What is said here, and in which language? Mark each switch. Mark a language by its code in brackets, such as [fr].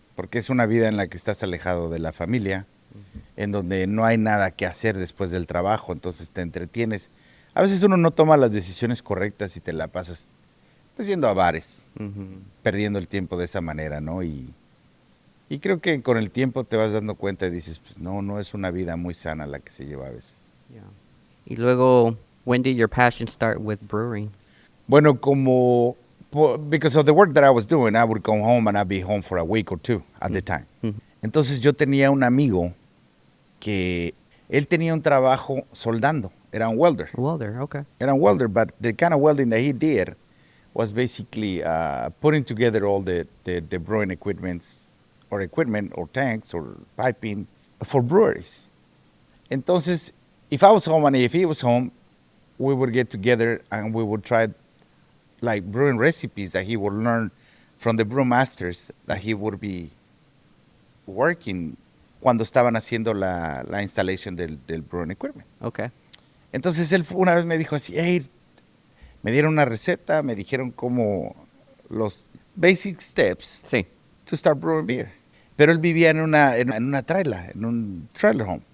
[es] Porque es una vida en la que estás alejado de la familia, en donde no hay nada que hacer después del trabajo, entonces te entretienes. A veces uno no toma las decisiones correctas y te la pasas pues yendo a bares, perdiendo el tiempo de esa manera, ¿no? Y creo que con el tiempo te vas dando cuenta y dices, pues no es una vida muy sana la que se lleva a veces. [en] Yeah. [es] Y luego, [en] when did your passion start with brewing? [es] Bueno, [en] because of the work that I was doing, I would go home and I'd be home for a week or 2 at the time. [es] Entonces yo tenía un amigo que él tenía un trabajo soldando, era un welder. [en] Welder, okay. [es] Era un welder, [en] but the kind of welding that he did was basically putting together all the brewing equipment or tanks or piping for breweries. [es] Entonces, [en] if I was home and if he was home, we would get together and we would try like brewing recipes that he would learn from the brewmasters that he would be working [es] cuando estaban haciendo la installation del [en] brewing equipment. Okay. [es] Entonces él una vez me dijo así, hey, me dieron una receta, me dijeron como los [en] basic steps [es] Sí. [en] to start brewing beer. [es] Pero él vivía en una trailer, en un trailer home,